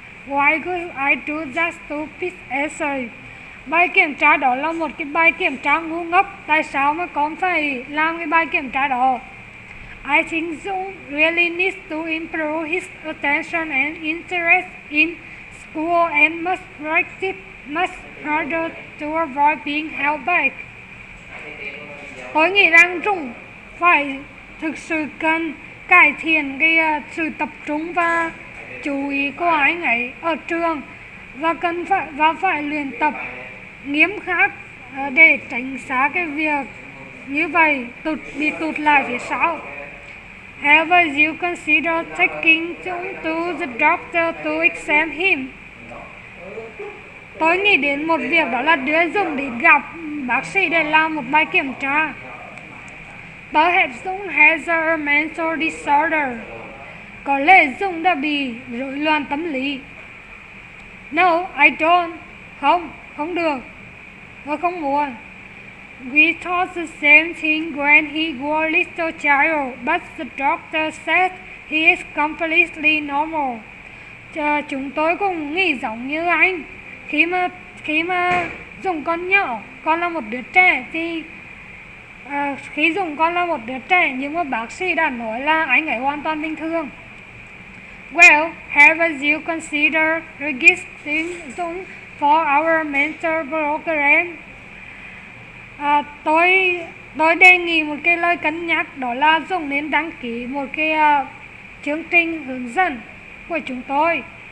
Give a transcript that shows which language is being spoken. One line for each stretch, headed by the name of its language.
English: Why could I do that stupid essay?
Vietnamese: Bài kiểm tra đó là một cái bài kiểm tra ngu ngốc. Tại sao mà con phải làm cái bài kiểm tra đó?
English: I think Dung really needs to improve his attention and interest in school and must practice much harder to avoid being held back.
Vietnamese: Tôi nghĩ rằng Dũng phải thực sự cần cải thiện cái sự tập trung và chú ý của anh ấy ở trường, và phải luyện tập nghiêm khắc để tránh xa cái việc như vậy bị tụt lại phía sau.
English: Have you considered taking Dũng to the doctor to examine him?
Vietnamese: Tôi nghĩ đến một việc, đó là đưa Dũng đi gặp bác sĩ để làm một bài kiểm tra.
English: Perhaps Dũng has a mental disorder.
Vietnamese: Có lẽ Dũng đã bị rối loạn tâm lý.
English: No, I don't.
Vietnamese: Không được. Tôi không muốn.
English: We thought the same thing when he was a little child, but the doctor said he is completely normal.
Vietnamese: Chúng tôi cũng nghĩ giống như anh. Khi mà Dũng còn nhỏ, con là một đứa trẻ thì khi Dũng còn là một đứa trẻ, nhưng mà bác sĩ đã nói là anh ấy hoàn toàn bình thường.
English: Well, have you considered registering Dũng for our mentor program?
Vietnamese: Tôi đề nghị một cái lời cân nhắc, đó là Dũng nên đăng ký một cái chương trình hướng dẫn của chúng tôi.